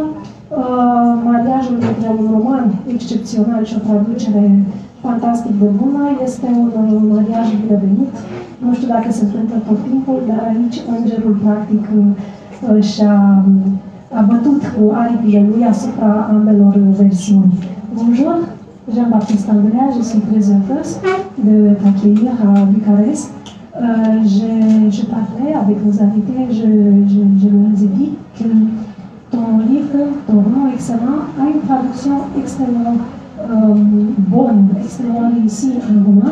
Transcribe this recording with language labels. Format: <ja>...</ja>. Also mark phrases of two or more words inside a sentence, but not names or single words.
<ro>Mariajul dintre un roman excepțional și o traducere fantastic de bună este un mariaj binevenit. Nu știu dacă se întâmplă tot timpul, dar aici îngerul practic a bătut cu aripile lui asupra ambelor versiuni.</ro> <fr>Bonjour, Jean-Baptiste Andrea, je suis très heureuse de t'accueillir à Bucarest. Je parlais avec nos invités, je leur ai dit que ton livre, ton roman excellent, a une traduction extrêmement bonne, extrêmement réussie en roman.</fr>